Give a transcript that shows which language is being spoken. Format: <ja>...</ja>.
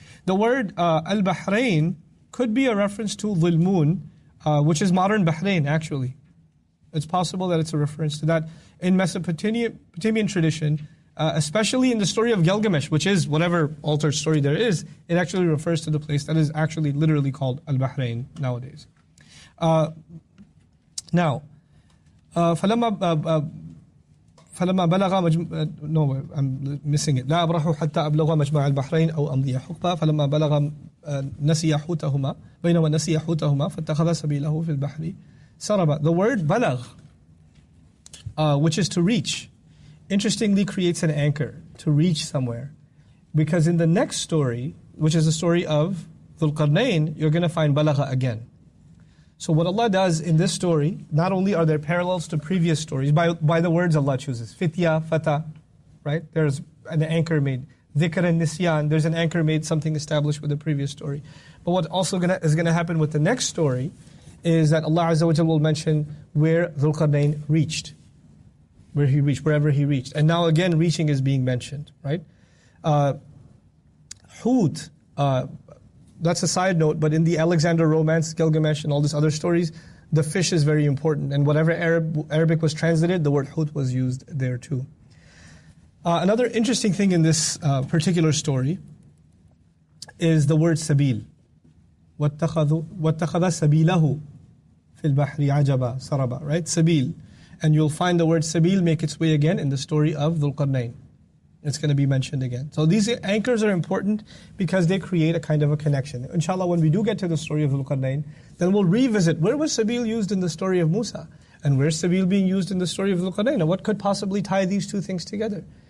<en>The word al-Bahrain could be a reference to Dhilmun, which is modern Bahrain actually. It's possible that it's a reference to that. In Mesopotamian tradition, especially in the story of Gilgamesh, which is whatever altered story there is, it actually refers to the place that is actually literally called al-Bahrain nowadays.</en> <ar>Now, فلما بلغ</ar> <en>no, I'm missing it.</en> <ar>لا أبرح حتى أبلغ مجمع البحرين أو أمضي حقبة فلما بلغ نسي حوتهما بينما نسي حوتهما فاتخذ سبيله في البحر سربا. The word بلغ</ar> <en>which is to reach, interestingly creates an anchor to reach somewhere. Because in the next story, which is the story of Dhul Qarnayn, you're going to find balagha again. So what Allah does in this story, not only are there parallels to previous stories, by the words Allah chooses, fitya, fata, right? There's an anchor made. Dhikr and nisyan, there's an anchor made, something established with the previous story. But what also is going to happen with the next story is that Allah Azza wa Jalla will mention where Dhul Qarnayn reached. Where he reached, wherever he reached. And now again, reaching is being mentioned, right? Hut, that's a side note, but in the Alexander romance, Gilgamesh and all these other stories, the fish is very important. And whatever Arabic was translated, the word hut was used there too. Another interesting thing in this particular story is the word sabil.</en> <ar>وَاتَّخَذَ سَبِيلَهُ فِي الْبَحْرِ عَجَبًا سَرَبًا, right?</ar> <en>Sabil. And you'll find the word sabil make its way again in the story of Dhul Qarnayn. It's going to be mentioned again. So these anchors are important because they create a kind of a connection. Inshallah, when we do get to the story of Dhul Qarnayn, then we'll revisit where was sabil used in the story of Musa, and where's sabil being used in the story of Dhul Qarnayn, and what could possibly tie these two things together.</en>